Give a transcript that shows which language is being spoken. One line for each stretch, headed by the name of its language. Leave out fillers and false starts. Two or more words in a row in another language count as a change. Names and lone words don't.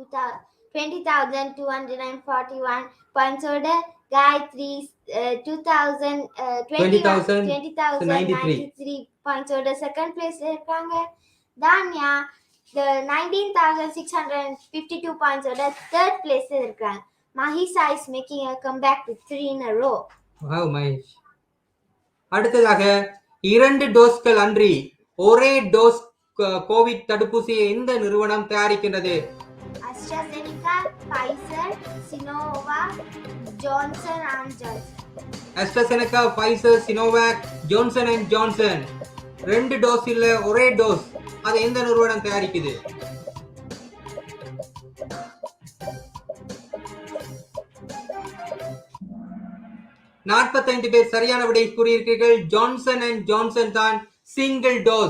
Tamil: 20,241 பாயிண்ட்ஸோட. காயத்ரி 20,093 பாயிண்ட்ஸோட
English: second place
Tamil: இருக்காங்க. தானியா 19,652 பாயிண்ட்ஸோட
English: third place
Tamil: இருக்காங்க.
English: மஹிசா is making a comeback with 3 in a row. Wow, மஹேஷ்.
Tamil: அடுத்ததாக 2 டோஸ்கள் அன்றி ஒரே டோஸ் கோவிட் தடுப்பூசியை எந்த நிறுவனம் தயாரிக்கின்றது? AstraZeneca, Pfizer, Sinovac, Johnson & Johnson. AstraZeneca, Pfizer, Sinovac, Johnson & Johnson. 2 டோஸ் இல்ல, ஒரே டோஸ். அதை எந்த நிறுவனம் தயாரிக்குது? நாற்பத்தைந்து பேர் சரியான விடை கூறியிருக்கிறீர்கள். ஜான்சன் அண்ட் ஜான்சன் தான்
English: single dose.